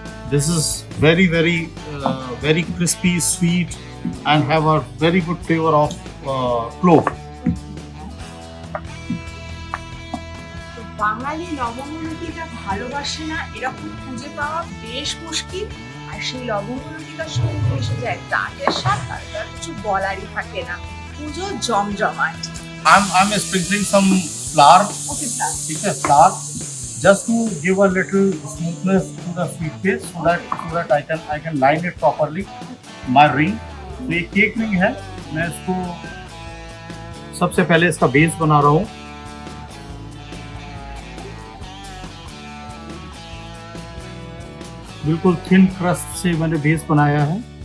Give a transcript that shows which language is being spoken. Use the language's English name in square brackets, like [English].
[English] This is very crispy, sweet, and have a very good flavor of clove. [Bangla] বাঙালি লবঙ্গলতিকা ভালোবাসে না এরকম খুঁজে পাওয়া বেশ মুশকিল। আর সেই লবঙ্গলতিকার সঙ্গে মিশে যায় ডালের স্বাদ, তার কিছু বলারই থাকে না। পুজো জমজমাট। [English] I'm sprinkling some flour. [Bangla] Okay sir. [English] ठीक है, flour just to give a little smoothness to the sweet paste so that I can line it properly. My ring, [Hindi] तो ये केक रिंग है, मैं इसको सबसे पहले इसका बेस बना रहा हूँ. बिल्कुल थिन क्रस्ट से मैंने बेस बनाया है.